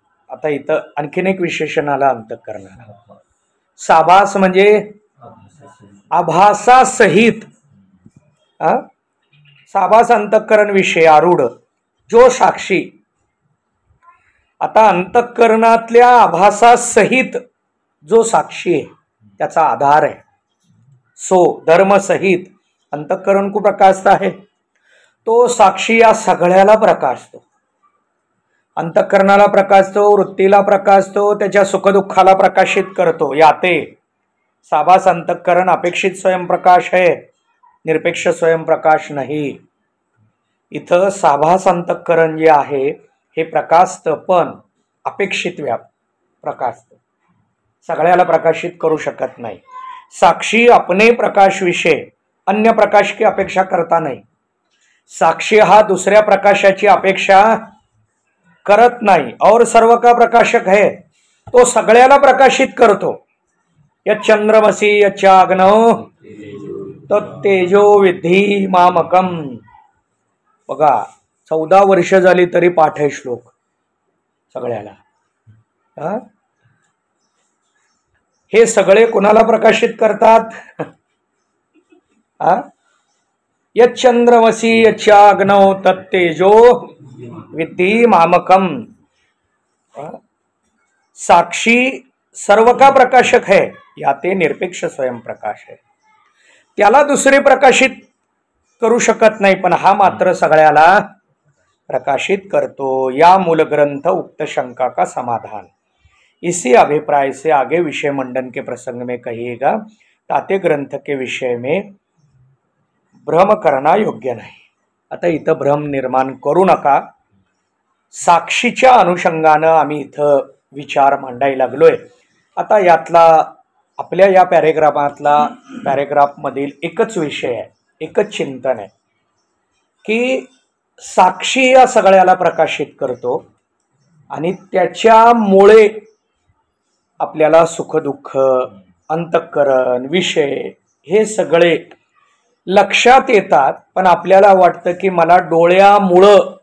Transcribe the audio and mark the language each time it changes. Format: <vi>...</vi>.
<mr>आता इथं आणखीन एक विशेषण आलं अंतःकरणाला. साभास म्हणजे आभासासहित. साभास अंतःकरण विषय आरूढ जो साक्षी. आता अंतःकरणातल्या आभासासहित जो साक्षी आहे त्याचा आधार आहे.</mr> <hi>सो धर्मसहित अंतःकरण को प्रकाशता है.</hi> <mr>तो साक्षी या सगळ्याला प्रकाशतो. अंतःकरणाला प्रकाशतो, वृत्तीला प्रकाशतो, त्याच्या सुखदुःखाला प्रकाशित करतो.</mr> <hi>याते साभास अंतःकरण अपेक्षित स्वयंप्रकाश है, निरपेक्ष स्वयंप्रकाश नाही.</hi> <mr>इथं साभास अंतःकरण जे आहे हे प्रकाशतं, पण अपेक्षित प्रकाशतं. सगळ्याला प्रकाशित करू शकत नाही.</mr> <hi>साक्षी अपने प्रकाश विषय अन्य प्रकाश की अपेक्षा करता नाही.</hi> <mr>साक्षी हा दुसऱ्या प्रकाशाची अपेक्षा करत नाही.</mr> <hi>और सर्व का प्रकाशक है,</hi> <mr>तो सगळ्याला प्रकाशित करतो.</mr> <sa>यच्चंद्रमसी यच्चाग्नौ तत्तेजो विद्धी मामकम.</sa> <mr>बघा 14 वर्ष झाली तरी पाठ आहे श्लोक सगळ्याला. हे सगळे कुणाला प्रकाशित करतात?</mr> <sa>यच्चंद्रमसी यच्चाग्नौ तत्तेजो विद्धि मामकम.</sa> <hi>साक्षी सर्व का प्रकाशक है, याते निरपेक्ष स्वयं प्रकाश है.</hi> <mr>त्याला दुसरे प्रकाशित करू शकत नाही, पण हा मात्र सगळ्याला प्रकाशित करतो.</mr> <hi>या मूल ग्रंथ उक्त शंका का समाधान. इसी अभिप्राय से आगे विषय मंडन के प्रसंग में कहिएगा. ताते ग्रंथ के विषय में भ्रम करना योग्य नाही.</hi> <mr>आता इथं भ्रम निर्माण करू नका. साक्षीच्या अनुषंगानं आम्ही इथं विचार मांडायला लागलोय. आता यातला आपल्या या पॅरेग्राफमधील एकच विषय आहे, एकच चिंतन आहे की साक्षी या सगळ्याला प्रकाशित करतो आणि त्याच्यामुळे आपल्याला सुखदुःख, अंतःकरण, विषय हे सगळे लक्षात येतात. पण आपल्याला वाटतं की मला डोळ्यामुळं</mr>